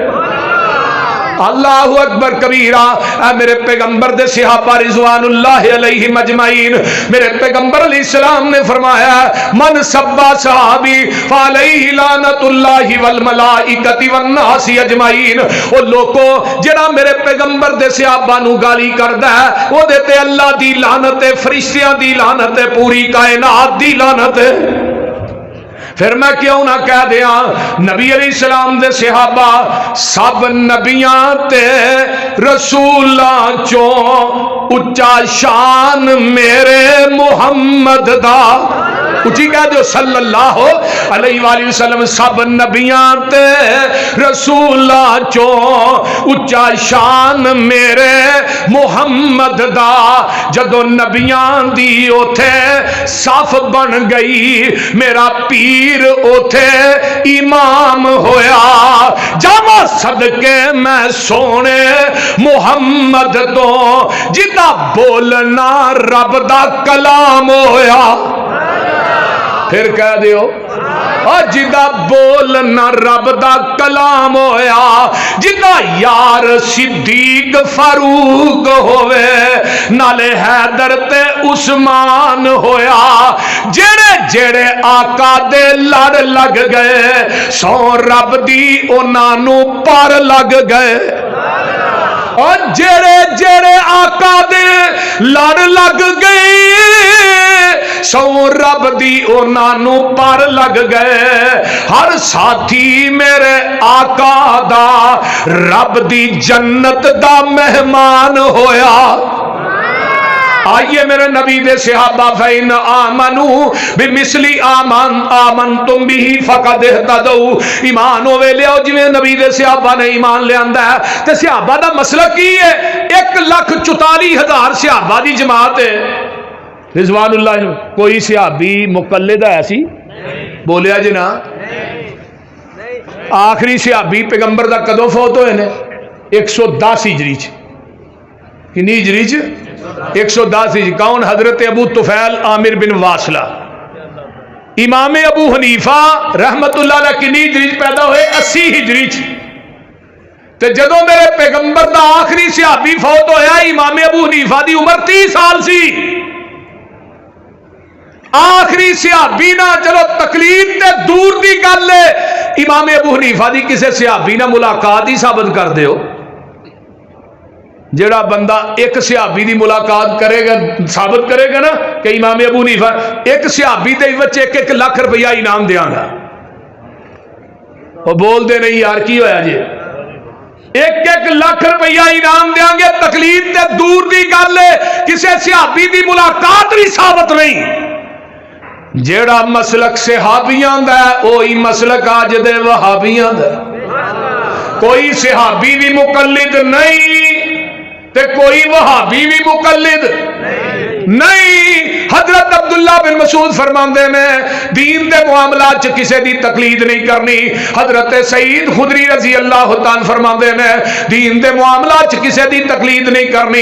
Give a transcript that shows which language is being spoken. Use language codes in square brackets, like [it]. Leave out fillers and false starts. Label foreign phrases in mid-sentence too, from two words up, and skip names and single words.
[ar] اللہ اکبر کبیرہ، [pa] اے میرے پیغمبر دے صحابہ [ar] رضوان اللہ علیہ مجمعین، [pa] میرے پیغمبر [ar] علیہ السلام [pa] نے فرمایا [ar] من سبا صحابی فعلیہ لعنت اللہ والملائکۃ والناس اجمعین، [pa] او لوگو جڑا میرے پیغمبر دے صحابہ نو گالی کردا ہے او دے تے اللہ دی لعنت ہے، فرشتیاں دی لعنت ہے، پوری کائنات دی لعنت ہے۔ پھر میں کیوں نہ کہہ دیاں نبی علیہ السلام دے صحابہ سب نبیاں تے رسولاں چوں اچا شان میرے محمد دا، اچھی کہہ دیو [ar] صلی اللہ علیہ وآلہ وسلم، [pa] سب نبیاں تے رسولاں چوں اچا شان میرے محمد دا، جدو نبیاں دی اوتھے صف بن گئی میرا پیر اوتھے امام ہویا، جاواں صدقے میں سونے محمد تو جدا بولنا رب دا کلام ہویا۔ پھر کہہ دیو جدا بولنا رب دا کلام ہویا، جدا یار صدیق فاروق ہوئے نالے حیدر تے عثمان ہویا، جڑے جڑے آقا دے لڑ لگ گئے سو رب دی انہاں نو پر لگ گئے، اور جڑے جڑے آقا دے لڑ لگ گئے سو رب دی انہاں نو پر لگ گئے، ہر ساتھی میرے آقا دا رب دی جنت دا مہمان ہویا۔ آئیے میرے نبی دے صحابہ [ar] فَإِنْ آمَنُوا بِمِثْلِ آمَنْتُمْ بِهِ فَقَدْ اهْتَدَوْا، [pa] ایمان ہوئے لے آؤ جویں نبی دے صحابہ نے ایمان لے آندا ہے۔ تے صحابہ دا مسئلہ کی ہے؟ 1,44,000 صحابہ دی جماعت ہے [ar] رضوان اللہ۔ [pa] کوئی صحابی مقلد ہے سی؟ بولیا جی نا۔ آخری صحابی پیغمبر دا کدوں فوت ہوئے نے؟ 110 ہجری چ۔ کنی ہجری چ؟ 110 ہجری۔ کون؟ حضرت ابو طفیل عامر بن واصلہ۔ امام ابو حنیفہ [ar] رحمت اللہ علیہ [pa] کنی ہجری چ پیدا ہوئے؟ 80 ہجری چ۔ تے جدوں میرے پیغمبر دا آخری صحابی فوت ہویا امام ابو حنیفہ دی عمر 30 سال سی۔ آخری صحابی نہ چلو تقلید تے دور دی گل ہے، امام ابو حنیفہ دی کسے صحابی نہ ملاقات ہی ثابت کر دیو۔ جڑا بندہ ایک صحابی دی ملاقات کرے گا ثابت کرے گا نا کہ امام ابو حنیفہ ایک صحابی دے وچ 1 لاکھ روپیہ انعام دیاں گا۔ وہ بول دے نہیں یار کی ہویا جی؟ ایک ایک لاکھ روپیہ انعام دیاں گے، تقلید تے دور دی گل ہے، کسے صحابی دی ملاقات بھی ثابت نہیں۔ جیڑا مسلک صحابیاں دا ہے وہی مسلک آج دے وہابیاں دا ہے۔ کوئی صحابی بھی مقلد نہیں تے کوئی وہابی بھی مقلد نہیں۔ حضرت عبداللہ بن مسعود فرماندے نے دین دے معاملات چ کسے دی تقلید نہیں کرنی۔ حضرت سعید خدری [ar] رضی اللہ تعالی [pa] فرماندے نے دین دے معاملات چ کسے دی تقلید نہیں کرنی۔